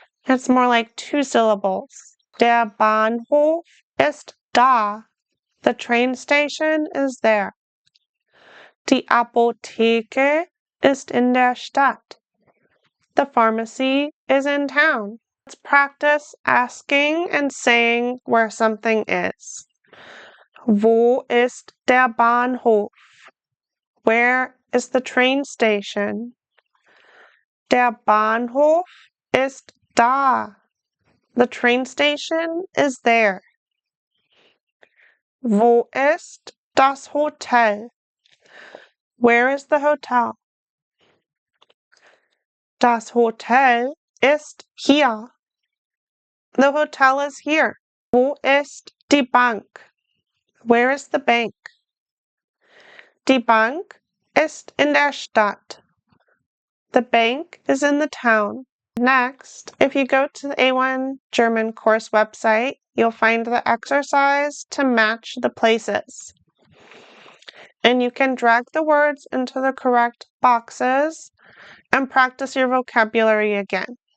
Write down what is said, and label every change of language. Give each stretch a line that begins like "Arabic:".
English: It's more like 2 syllables.
German: Der Bahnhof ist da.
English: The train station is there.
German: Die Apotheke ist in der Stadt.
English: The pharmacy is in town. Let's practice asking and saying where something is.
German: Wo ist der Bahnhof?
English: Where is the train station?
German: Der Bahnhof ist da.
English: The train station is there.
German: Wo ist das Hotel?
English: Where is the hotel?
German: Das Hotel ist hier.
English: The hotel is here.
German: Wo ist die Bank?
English: Where is the bank?
German: Die Bank ist in der Stadt.
English: The bank is in the town. Next, if you go to the A1 German course website, you'll find the exercise to match the places. And you can drag the words into the correct boxes and practice your vocabulary again.